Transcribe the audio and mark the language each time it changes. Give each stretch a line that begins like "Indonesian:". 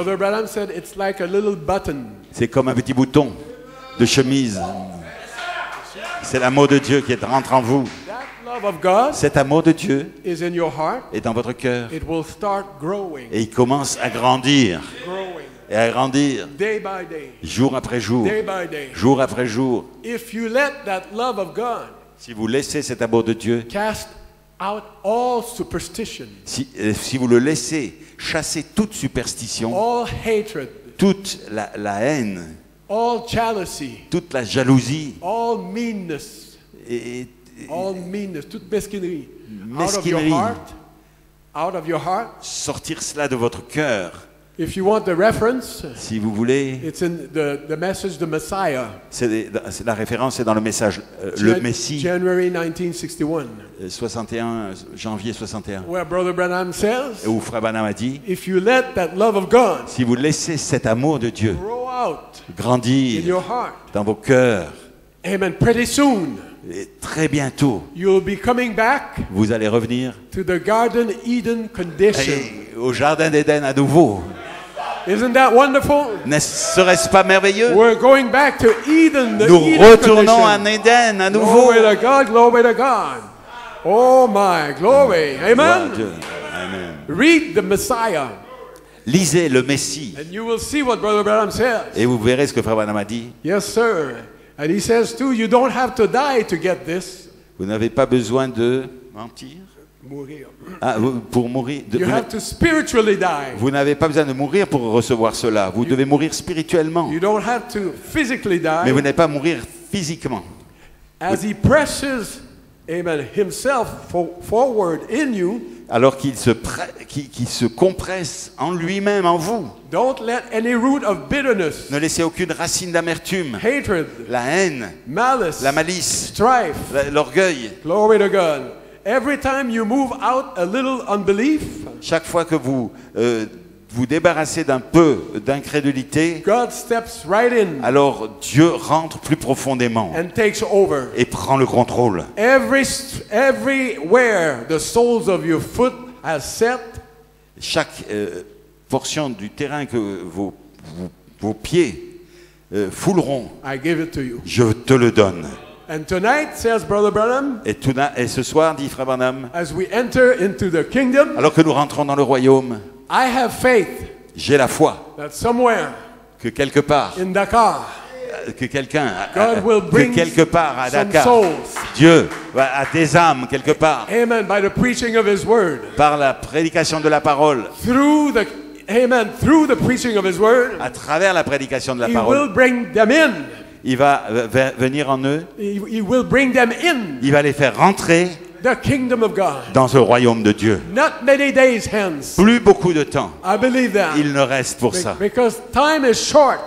English: Brother Branham said it's like a little button.
French: c'est comme un petit bouton de chemise. C'est l'amour de Dieu qui rentre en vous.
English: That love of God
French: Cet amour de Dieu
English: is in your heart.
French: est dans votre cœur
English: It will start growing,
French: et il commence à grandir
English: growing,
French: et à grandir
English: day by day,
French: jour après jour,
English: day by day.
French: jour après jour.
English: If you let that love of God
French: Si vous laissez cet amour de Dieu,
English: cast out all superstition,
French: si vous le laissez chasser toute superstition,
English: all hatred,
French: toute la haine,
English: all jealousy,
French: toute la jalousie
English: all meanness,
French: et
English: all meanness,
French: toute mesquinerie, mesquinerie,
English: out of your heart.
French: sortir cela de votre cœur.
English: If you want the reference,
French: Si vous voulez,
English: it's in the message, the Messiah,
French: la référence est dans le message, le Messie,
English: January 1961,
French: 61, janvier 61,
English: where Brother Branham says,
French: où Frère Branham a dit,
English: if you let that love of God
French: si vous laissez cet amour de Dieu
English: grow out in
French: grandir
English: your heart,
French: dans vos cœurs,
English: amen, pretty soon
French: et très bientôt,
English: you'll be coming back
French: vous allez revenir
English: to the Garden Eden condition.
French: au Jardin d'Éden à nouveau.
English: Isn't that wonderful?
French: Ne serait-ce pas merveilleux?
English: We're going back to Eden, the
French: Nous
English: Eden
French: retournons
English: condition.
French: à Éden à nouveau.
English: Glory to God, glory to God. Oh my, glory.
French: Gloire à
English: Amen.
French: Dieu. Amen.
English: Read the Messiah,
French: Lisez le Messie
English: and you will see what Brother Branham says.
French: et vous verrez ce que Frère Branham a dit.
English: Yes, sir. And he says too, you don't have to die to get this.
French: Vous n'avez pas besoin de mentir. Mourir. Pour mourir.
English: You have to spiritually die.
French: Vous n'avez pas besoin de mourir pour recevoir cela. Vous devez mourir spirituellement.
English: You don't have to physically
French: Mais vous
English: die.
French: n'allez pas mourir physiquement.
English: As he presses, amen, himself forward in you,
French: Alors qu'il se compresse en lui-même, en vous.
English: don't let any root of bitterness,
French: Ne laissez aucune racine d'amertume,
English: hatred,
French: la haine,
English: malice,
French: la malice,
English: strife.
French: l'orgueil.
English: Glory to God. Every time you move out a little unbelief,
French: Chaque fois que vous vous débarrassez d'un peu d'incrédulité,
English: God steps right in
French: alors Dieu rentre plus profondément
English: and takes over.
French: et prend le contrôle.
English: Everywhere the soles of your foot has set,
French: Chaque portion du terrain que vos pieds fouleront,
English: I give it to you.
French: je te le donne.
English: And tonight, says Brother Branham,
French: Et ce soir, dit Frère Branham,
English: as we enter into the kingdom,
French: alors que nous rentrons dans le royaume,
English: I have faith
French: j'ai la foi
English: that somewhere
French: que quelque part,
English: in Dakar,
French: que quelqu'un,
English: God will
French: que
English: bring
French: quelque part à
English: some
French: Dakar,
English: souls.
French: Dieu a des âmes quelque part,
English: Amen. By the preaching of His word,
French: par la prédication de la parole,
English: through the preaching of His word,
French: à travers la prédication de la
English: He
French: parole,
English: will bring them in.
French: il va venir en eux,
English: He will bring them in
French: il va les faire rentrer
English: the kingdom of God.
French: dans ce royaume de Dieu.
English: Not many days hence.
French: Plus beaucoup de temps,
English: I believe that.
French: il ne reste pour ça.
English: Because time is short.